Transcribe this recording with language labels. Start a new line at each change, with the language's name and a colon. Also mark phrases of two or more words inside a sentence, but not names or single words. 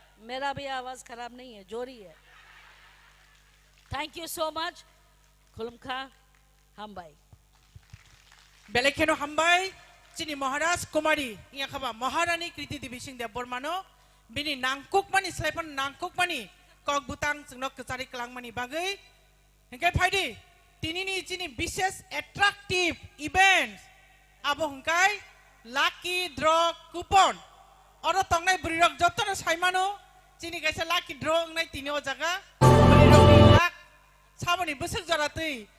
Hindi: मेरा भी आवाज खराब नहीं है, जोरी है.
English: Thank you so much.
Kok Borok: खुलुमखा हामबाय. बेलेखेनो हामबाय चिनी महाराज कुमारी इया खबा महारानी कृति देवी सिंह देव बर्मानो बिनि नांकुकमानि स्लाइफन नांकुकमानि कक बुतां जोंनो कचारि कलांगमानि बागै हेंगे फायदि तिनिनि चिनी विशेष
English: attractive event
Kok Borok: आबो हंकाय
English: lucky draw coupon
Kok Borok: अरो तंगनाय बुरिरक जतनो साइमानो चिनी गायसा
English: lucky draw
Kok Borok: अंगनाय तिनिओ जागा बुरिरकनि लाख साबनि बोसोर जरातै